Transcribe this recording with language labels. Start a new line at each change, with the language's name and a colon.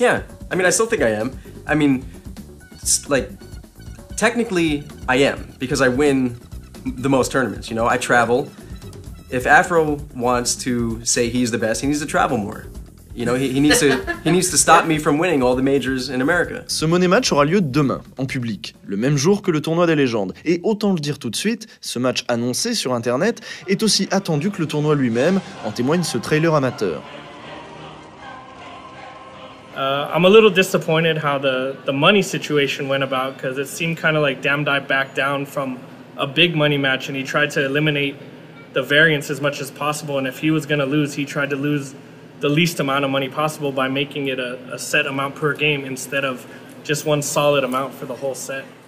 English: Yeah, I mean, I still think I am. I mean, like, technically I am, because I win the most tournaments, you know, I travel. If Afro wants to say he's the best, he needs to travel more. You know, he needs to stop me from winning all the majors in America.
French: Ce Money Match aura lieu demain, en public, le même jour que le tournoi des légendes. Et autant le dire tout de suite, ce match annoncé sur internet est aussi attendu que le tournoi lui-même, en témoigne ce trailer amateur.
English: I'm a little disappointed how the money situation went about, because it seemed kind of like Damdai backed down from a big money match and he tried to eliminate the variance as much as possible. And if he was going to lose, he tried to lose the least amount of money possible by making it a set amount per game instead of just one solid amount for the whole set.